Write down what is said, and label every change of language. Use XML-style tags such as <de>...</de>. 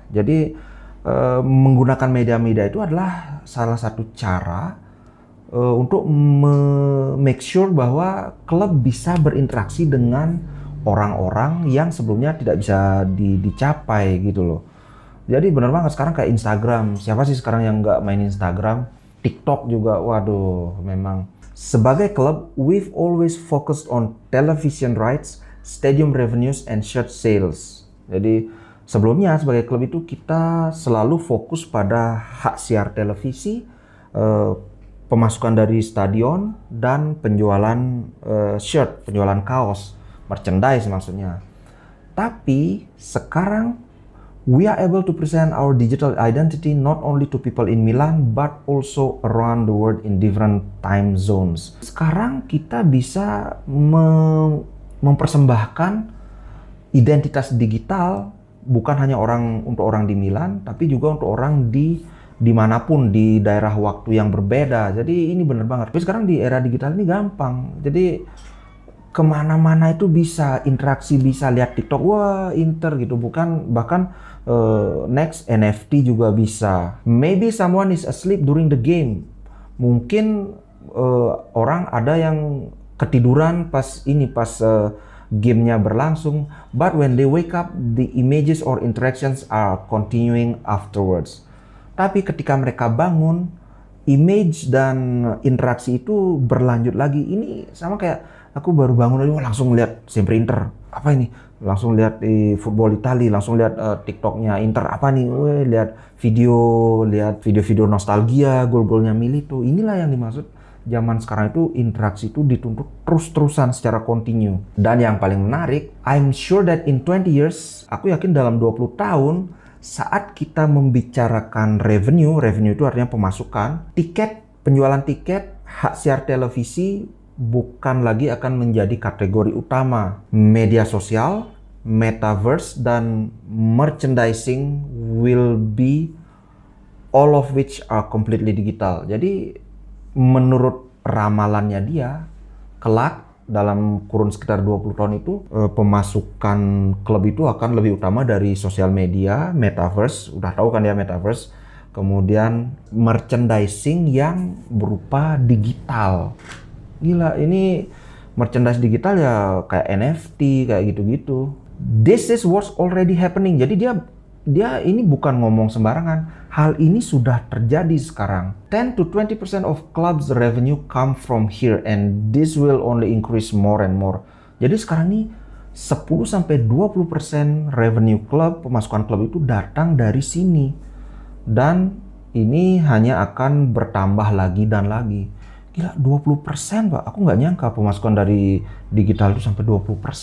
<id>Jadi menggunakan media-media itu adalah salah satu cara untuk make sure bahwa klub bisa berinteraksi dengan orang-orang yang sebelumnya tidak bisa dicapai gitu loh. Jadi benar banget sekarang kayak Instagram. Siapa sih sekarang yang nggak main Instagram? TikTok juga, waduh, memang.</id> <en>Sebagai klub, we've always focused on television rights, stadium revenues, and shirt sales.</en> <id>Jadi sebelumnya sebagai klub itu kita selalu fokus pada hak siar televisi, pemasukan dari stadion, dan penjualan shirt, penjualan kaos, merchandise maksudnya.</id> <en>Tapi sekarang we are able to present our digital identity not only to people in Milan but also around the world in different time zones.</en> <id>Sekarang kita bisa mempersembahkan identitas digital bukan hanya untuk orang di Milan, tapi juga untuk orang dimanapun di daerah waktu yang berbeda. Jadi ini bener banget. Tapi sekarang di era digital ini gampang. Jadi kemana-mana itu bisa interaksi, bisa lihat TikTok, wah Inter gitu, bukan bahkan next NFT juga bisa.</id> <en>Maybe someone is asleep during the game. Mungkin orang ada yang ketiduran pas gamenya berlangsung, but when they wake up, the images or interactions are continuing afterwards.</en> <id>Tapi ketika mereka bangun, image dan interaksi itu berlanjut lagi. Ini sama kayak aku baru bangun aja langsung lihat sempre Inter. Apa ini? Langsung lihat di football Italia, langsung lihat TikToknya Inter apa nih? Lihat video-video nostalgia, gol-golnya Milito. Inilah yang dimaksud zaman sekarang itu, interaksi itu dituntut terus-terusan secara kontinu. Dan yang paling menarik, I'm sure that in 20 years, aku yakin dalam 20 tahun, saat kita membicarakan revenue itu artinya pemasukan, penjualan tiket, hak siar televisi, bukan lagi akan menjadi kategori utama.</id> <en>Media sosial, metaverse, dan merchandising will be all of which are completely digital.</en> <id>Jadi menurut ramalannya dia, kelak dalam kurun sekitar 20 tahun itu pemasukan klub itu akan lebih utama dari sosial media, metaverse, udah tahu kan ya metaverse, kemudian merchandising yang berupa digital. Gila, ini merchandise digital ya kayak NFT, kayak gitu-gitu.</id> <en>This is what's already happening.</en> <id>Jadi dia ini bukan ngomong sembarangan. Hal ini sudah terjadi sekarang.</id> <en>10 to 20% of clubs revenue come from here and this will only increase more and more.</en> <id>Jadi sekarang ini 10 sampai 20% revenue klub, pemasukan klub itu datang dari sini. Dan ini hanya akan bertambah lagi dan lagi. Gila, 20% Pak. Aku nggak nyangka pemasukan dari digital itu sampai 20%.</id>